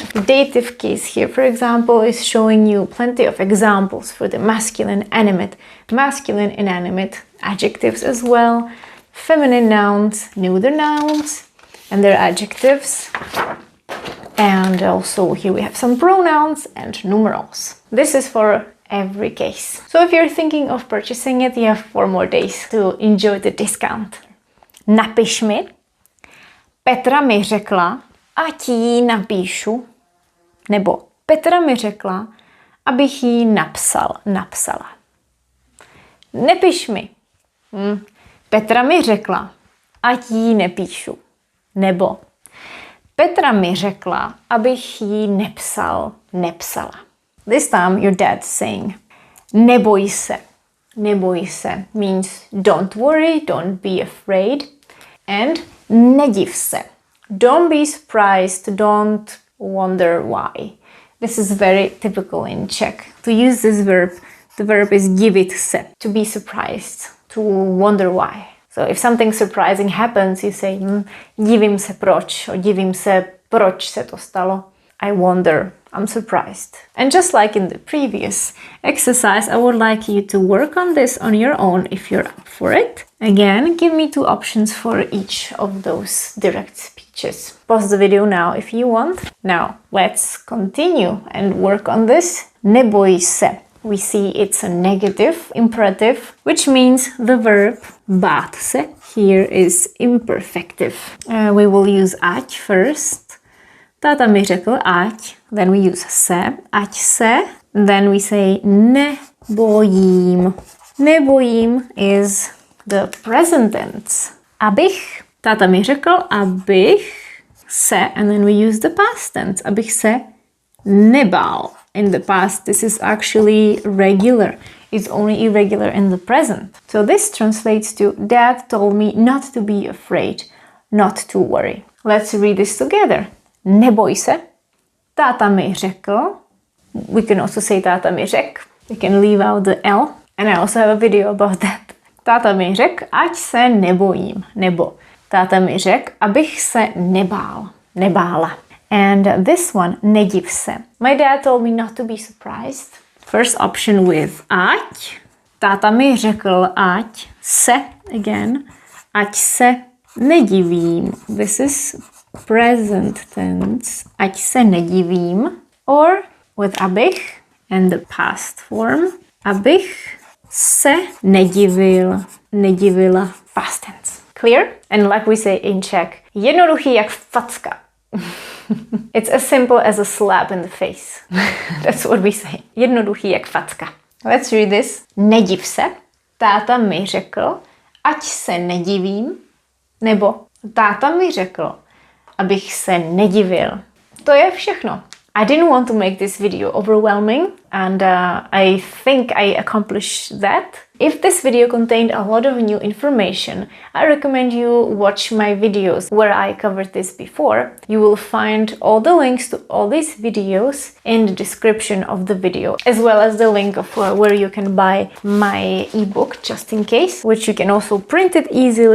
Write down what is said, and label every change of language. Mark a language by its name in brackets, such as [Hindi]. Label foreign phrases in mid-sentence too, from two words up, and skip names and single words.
[English] The dative case here, for example, is showing you plenty of examples for the masculine, inanimate adjectives as well, feminine nouns, neuter nouns, and their adjectives. And also here we have some pronouns and numerals. This is for every case. So if you're thinking of purchasing it, you have 4 more days to enjoy the discount. [Czech] Napiš mi. Petra mi řekla, ať jí napíšu. Nebo Petra mi řekla, abych jí napsala. Nepiš mi. Petra mi řekla, ať jí nepíšu. Nebo Petra mi řekla, abych jí nepsala. [English] This time your dad's saying, [Czech] neboj se. Neboj se [English] means don't worry, don't be afraid. [Czech] And nediv se. [English] Don't be surprised, don't wonder why. This is very typical in Czech. To use this verb, the verb is [Czech] divit se, [English] to be surprised, to wonder why. So if something surprising happens, you say, [Czech] divím se proč, or divím se proč se to stalo. [English] I wonder, I'm surprised. And just like in the previous exercise, I would like you to work on this on your own if you're up for it. Again, give me 2 options for each of those direct speeches. Pause the video now if you want. Now, let's continue and work on this. [Czech] Neboj se. [English] We see it's a negative imperative, which means the verb [Czech] bát se [English] here is imperfective. We will use ať first. [Czech] Táta mi řekl ať, [English] then we use se, [Czech] ať se, [English] then we say nebojím. Nebojím is the present tense. [Czech] Abych, táta mi řekl, abych se, [English] and then we use the past tense, [Czech] abych se nebál. [English] In the past, this is actually regular. It's only irregular in the present. So this translates to, Dad told me not to be afraid, not to worry. Let's read this together. [Czech] Neboj se. Táta mi řekl. [English] We can also say [Czech] táta mi řek. [English] We can leave out the L. And I also have a video about that. [Czech] Táta mi řekl, ať se nebojím. Nebo táta mi řekl, abych se nebála. [English] And this one, [Czech] nediv se. [English] My dad told me not to be surprised. First option with ať. [Czech] Táta mi řekl, ať se, again, ať se nedivím. [English] This is present tense. [Czech] Ať se nedivím. [English] Or with abych and the past form. [Czech] Abych se nedivila. [English] Past tense. Clear? And like we say in Czech, [Czech] jednoduchý jak facka. [English] It's as simple as a slap in the face. That's what we say. [Czech] Jednoduchý jak facka. [English] Let's read this. [Czech] Nediv se. Táta mi řekl, ať se nedivím. Nebo táta mi řekl, abych se nedivil. To je všechno. [English] I didn't want to make this video overwhelming, and I think I accomplished that. If this video contained a lot of new information, I recommend you watch my videos where I covered this before. You will find all the links to all these videos in the description of the video, as well as the link of where you can buy my ebook, just in case, which you can also print it easily.